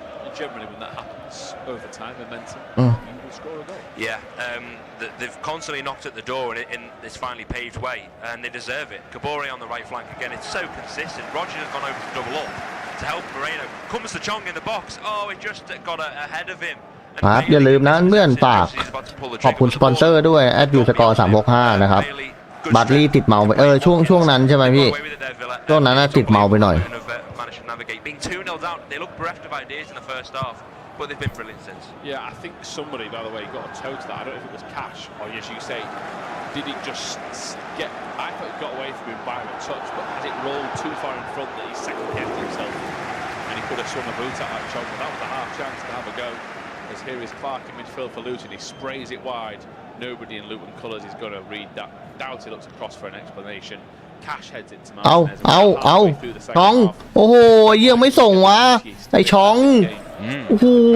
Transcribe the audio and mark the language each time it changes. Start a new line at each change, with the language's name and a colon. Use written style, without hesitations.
English: And generally when that happens over time, momentum, you will score a goal. Yeah, they've constantly knocked at the door and it's finally paved way, and they deserve it. Kabore on the right flank again, it's so consistent. Rodgers has gone over to double up to help Moreno. Comes to Chong in the box. Oh, it just got ahead of him.
Thai: ครับอย่าลืมนะเพื่อนฝากขอบคุณสปอนเซอร์ด้วยแอดยูสกอร์365นะครับ บัตลี่ติดเมาไปช่วงนั้นใช่ไหมพี่ช่วงนั้นติดเมาไปหน่อย
English: Being 2-0 down, they look bereft of ideas in the first half, but they've been brilliant since. Yeah, I think somebody, by the way, got a toe to that. I don't know if it was Cash or, as you say, did it just get... I thought it got away from him by a touch, but has it rolled too far in front that he second-guessed himself? And he could have swung a boot at that shot, but that was a half chance to have a go. As here is Clark in midfield for Luton, he sprays it wide. Nobody in Luton colours is going to read that. Doubt he looks across for an explanation. Cash heads it to Martinez.
Thai: เอาช้องโอ้โหยังไม่ส่งวะไอช้องโอ้โห